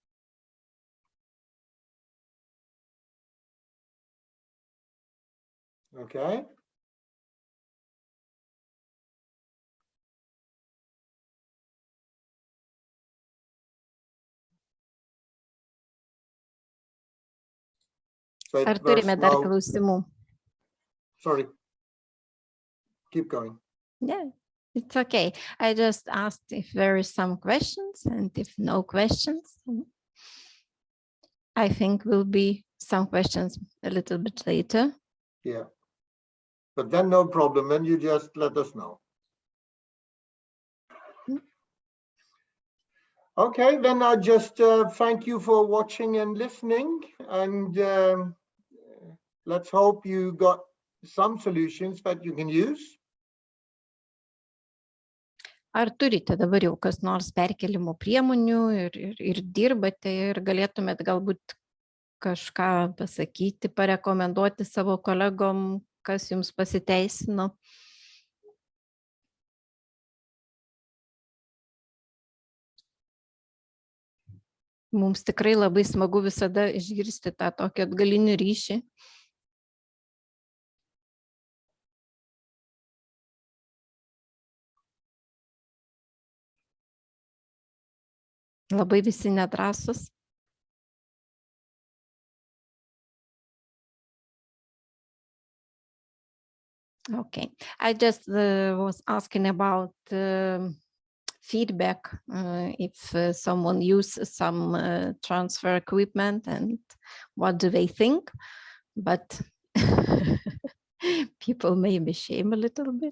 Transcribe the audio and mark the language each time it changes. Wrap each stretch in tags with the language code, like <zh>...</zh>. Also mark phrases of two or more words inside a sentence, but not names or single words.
<en>Okay. So</en> <lt>Ar turime dar klausimų?</lt> <en>Sorry. Keep going. Yeah, it's okay. I just asked if there is some questions, and if no questions, I think will be some questions a little bit later. Yeah. But then no problem, then you just let us know. Okay, then I just thank you for watching and listening, and let's hope you got some solutions that you can use.</en> <lt>Ar turite dabar jau kas nors perkėlimo priemonių ir dirbate ir galėtumėt galbūt kažką pasakyti, parekomenduoti savo kolegom, kas jums pasiteisino? Mums tikrai labai smagu visada išgirsti tą tokį atgalinį ryšį. Labai visi nedrąsus.</lt> <en>Okay, I just was asking about feedback, if someone uses some transfer equipment and what do they think, but people may be ashamed a little bit.</en>